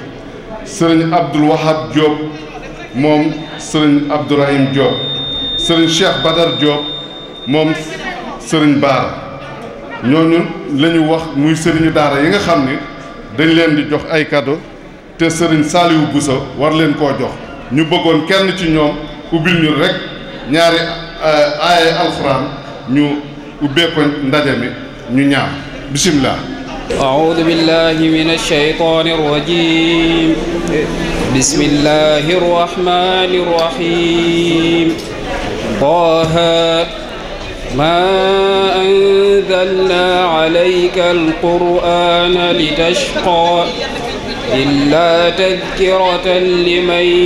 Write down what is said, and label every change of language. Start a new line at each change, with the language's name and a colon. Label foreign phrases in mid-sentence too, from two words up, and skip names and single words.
Wolof: sëriñ Abdoul Wahab Diop moom sëriñ Abdourahim Diop sëriñ Cheikh Badar Diop moom sëriñ Baara ñooñu la ñu wax muy sëriñu daara yi nga xam ni dañ leen di jox ay cadeau te sëriñ Saliou Bousso war leen koo jox ñu bëggoon kenn ci ñoom ubbil ñu rek ñaari aaya alxuraan ñu ubbee ko ndaje mi ñu ñaan bisimilah.
Arabic: أعوذ بالله من الشيطان الرجيم بسم الله الرحمن الرحيم طه ما أنزلنا عليك القرآن لتشقى إلا تذكرة لمن